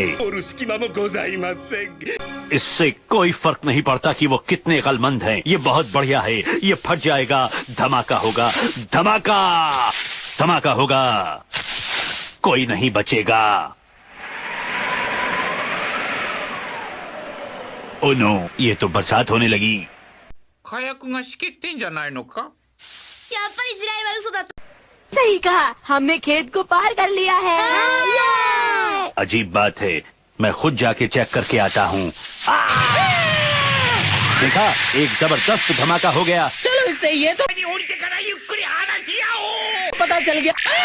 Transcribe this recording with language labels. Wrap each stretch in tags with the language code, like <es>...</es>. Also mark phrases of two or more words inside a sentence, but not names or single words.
<hi>और उसकी इससे कोई फर्क नहीं पड़ता कि वो कितने अक्लमंद हैं। ये बहुत बढ़िया है। ये फट जाएगा, धमाका होगा, धमाका धमाका होगा, कोई नहीं बचेगा।</hi> <en>oh no,</en> <hi>ये तो बरसात होने लगी।</hi> <ja>火薬が仕切ってんじゃないのか? やっぱり地雷は嘘だった。</ja> <hi>सही कहा, हमने खेत को पार कर लिया है। अजीब बात है, मैं खुद जाके चेक करके आता हूँ। देखा, एक जबरदस्त धमाका हो गया। चलो इससे ये तो पता चल गया।</hi>